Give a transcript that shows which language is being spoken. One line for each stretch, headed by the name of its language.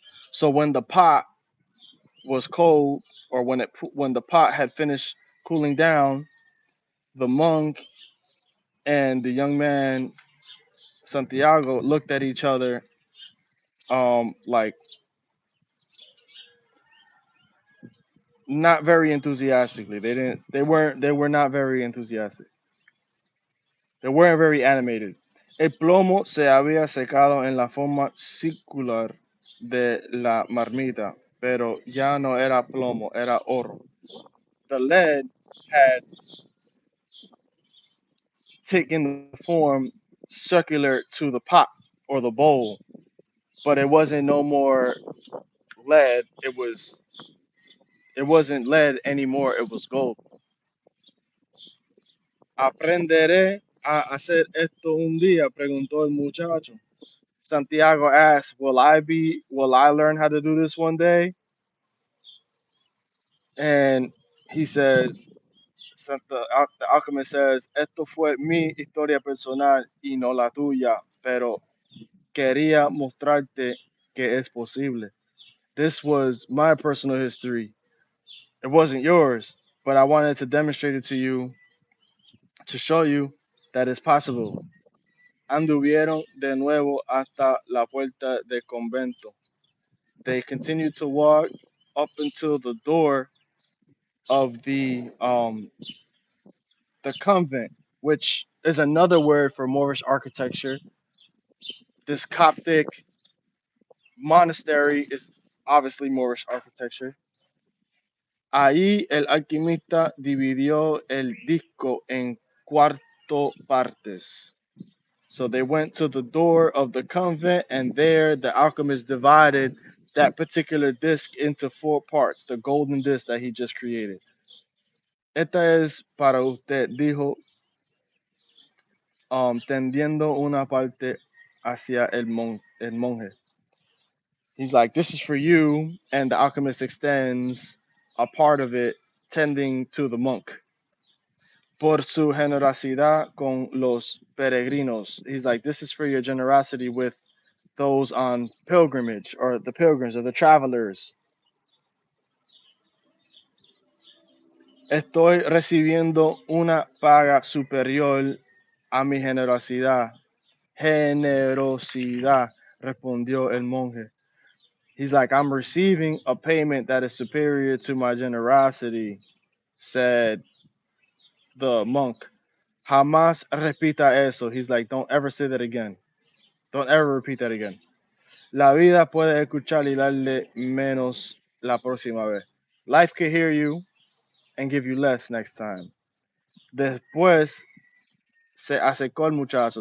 English: So when the pot was cold, or when the pot had finished cooling down, the monk and the young man Santiago looked at each other, like not very enthusiastically. They were not very enthusiastic. They weren't very animated.
Spanish: El plomo se había secado en la forma circular de la marmita, pero ya no era plomo, era oro.
English: The lead had taken the form circular to the pot or the bowl, but it wasn't no more lead. It wasn't lead anymore. It was gold.
Spanish: ¿Aprenderé a hacer esto un día? Preguntó el muchacho.
English: Santiago asked, will I learn how to do this one day? And he says, the alchemist says,
Spanish: esto fue mi historia personal y no la tuya, pero quería mostrarte que es posible.
English: This was my personal history. It wasn't yours, but I wanted to demonstrate it to you to show you that it's possible.
Spanish: Anduvieron de nuevo hasta la puerta del convento.
English: They continued to walk up until the door of the convent, which is another word for Moorish architecture. this Coptic monastery is obviously Moorish architecture.
Spanish: Ahí el alquimista dividió el disco en cuarto partes.
English: So they went to the door of the convent, and there the alchemist divided that particular disc into four parts, the golden disc that he just created.
Spanish: Esta es para usted, dijo, tendiendo una parte hacia el monje.
English: He's like, this is for you, and the alchemist extends a part of it, tending to the monk.
Spanish: Por su generosidad con los peregrinos.
English: He's like, this is for your generosity with those on pilgrimage, or the pilgrims, or the travelers.
Spanish: Estoy recibiendo una paga superior a mi generosidad. Generosidad, respondió el monje.
English: He's like, I'm receiving a payment that is superior to my generosity, said the monk.
Spanish: Jamás repita eso.
English: He's like, don't ever say that again. Don't ever repeat that again.
Spanish: La vida puede escuchar y darle menos la próxima vez.
English: Life can hear you and give you less next time.
Spanish: Después se acercó el muchacho.